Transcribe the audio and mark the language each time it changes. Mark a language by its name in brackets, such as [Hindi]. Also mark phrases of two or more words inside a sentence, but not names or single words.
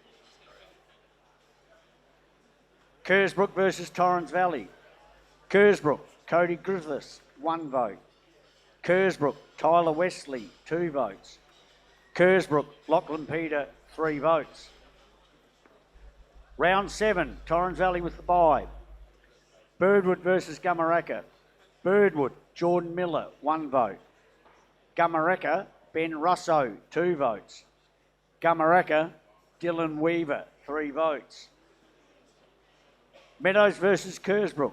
[English] Kersbrook versus Torrens Valley. Kersbrook, Cody Griffiths, 1 vote. Kersbrook, Tyler Wesley, 2 votes. Kersbrook, Lachlan Peter, 3 votes. Round 7, Torrens Valley with the bye. Birdwood versus Gummaraka. Birdwood, Jordan Miller, 1 vote. Gummaraka, Ben Russo, 2 votes. Gummaraka, Dylan Weaver, 3 votes. Meadows versus Kersbrook.